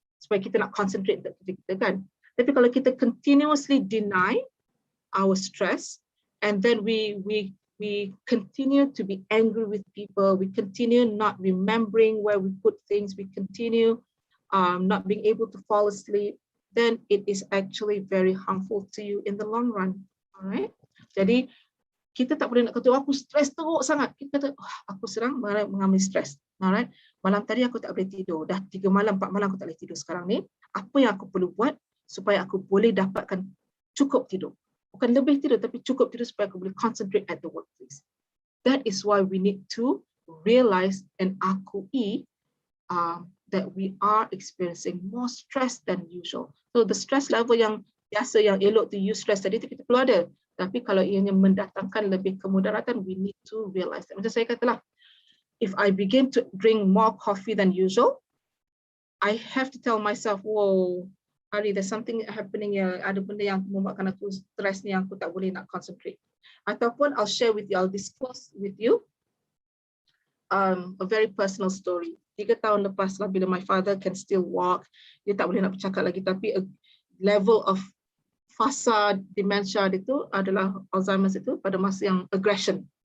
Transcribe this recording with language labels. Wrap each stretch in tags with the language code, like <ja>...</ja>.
<ms>Supaya kita nak concentrate dekat kerja kita kan.</ms> <en>Tapi kalau kita continuously deny our stress, and then we continue to be angry with people, we continue not remembering where we put things, we continue not being able to fall asleep, then it is actually very harmful to you in the long run.</en> <ms>Alright, jadi kita tak boleh nak kata aku stres teruk sangat. Kita kata aku sedang mengalami stres. Alright, malam tadi aku tak boleh tidur. Dah 3 malam, 4 malam aku tak boleh tidur sekarang ni. Apa yang aku perlu buat supaya aku boleh dapatkan cukup tidur? Bukan lebih tidur, tapi cukup tidur supaya aku boleh concentrate</ms> <en>at the workplace. That is why we need to realize and akui that we are experiencing more stress than usual.</en> <ms>So the stress level yang biasa, yang elok to use stress tadi, kita perlu ada. Tapi kalau ianya mendatangkan lebih kemudaratan,</ms> <en>we need to realize that.</en> <ms>Macam saya katalah,</ms> <en>if I begin to drink more coffee than usual, I have to tell myself, whoa, Ari, there's something happening here.</en> <ms>Ada benda yang membuatkan aku stres ni yang aku tak boleh nak concentrate.</ms> <en>Ataupun I'll share with you, I'll discuss with you a very personal story.</en> <ms>3 tahun lepas lah, bila</ms> <en>my father can still walk,</en> <ms>dia tak boleh nak bercakap lagi, tapi a level of fasa dementia itu adalah Alzheimer's itu pada masa yang aggression.</ms>